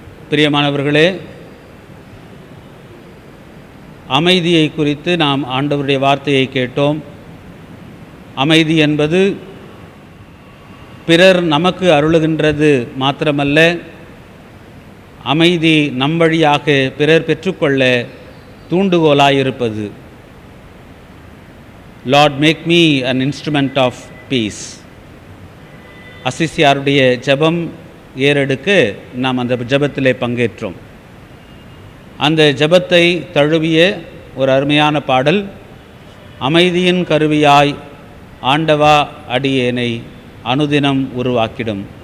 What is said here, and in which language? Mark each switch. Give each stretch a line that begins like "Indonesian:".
Tamil: பிரியமானவர்களே, அமைதியை குறித்து நாம் ஆண்டவருடைய வார்த்தையை கேட்டோம். அமைதி என்பது பிறர் நமக்கு அருளுகின்றது மாத்திரமல்ல, அமைதி நம் வழியாக பிறர் பெற்றுக்கொள்ள தூண்டுகோலாயிருப்பது.
English: Lord make me an instrument of peace.
Tamil: அசிசியாருடைய ஜெபம் ஏறெடுக்க நாம் அந்த ஜெபத்திலே பங்கேற்றோம். அந்த ஜெபத்தை தழுவிய ஒரு அருமையான பாடல், அமைதியின் கருவியாய் ஆண்டவா அடியேனை அனுதினம் உருவாக்கிடும்.